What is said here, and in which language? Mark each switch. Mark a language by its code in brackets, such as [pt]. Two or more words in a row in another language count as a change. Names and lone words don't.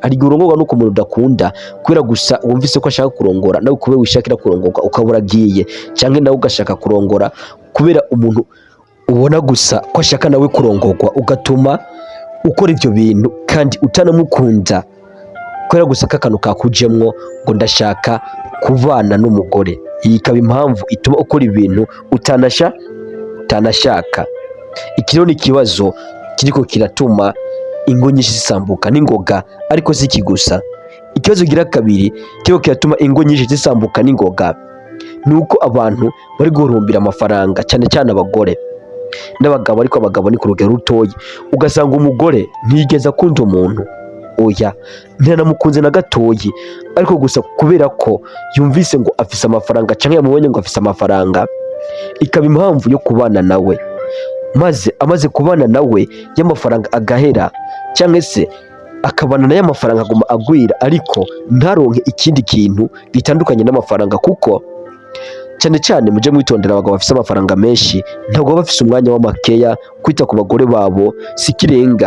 [rw] Ari urongorwa nuko umuntu udakunda kubera gusa wumvise ko ashaka kurongora, nawe kubera wishakira kurongorwa ukabura agiye, cyangwa nawe ugashaka kurongora kubera umuntu ubona gusa ko ashaka nawe kurongorwa, ugatuma ukora ibyo bintu kandi utanamukunda kubera gusa kakanu kakujemwo ngo ndashaka kubana n'umugore. Iyi ikaba impamvu ituma ukora ibintu utanashaka. Iki rero ni ikibazo kiriko kiratuma ingo nyinshi zisambuka n'ingoga, ariko si iki gusa. Ikibazo gira kabiri kiriko kiratuma ingo nyinshi zisambuka n'ingoga, nuko abantu bari guhurumbira amafaranga, cyane cyane abagore. n'abagabo, ariko abagabo ni ku rugero rutoya. Ugasanga umugore ntiyigeze akunda umuntu, oya ntiyanamukunze na gatoyi, ariko gusa kubera ko yumvise ngo afise amafaranga cyangwa yamubonye ngo afise amafaranga, ikaba impamvu yo kubana nawe, maze amaze kubana nawe y'amafaranga agahera, cyangwa se akabana nayo amafaranga aguma agwira, ariko ntaronke ikindi kintu gitandukanye n'amafaranga. Kuko cyane cyane mujye mwitondera, abagabo bafite amafaranga menshi ntabwo baba bafite umwanya w'amakeya, kwita ku bagore babo si kirenga.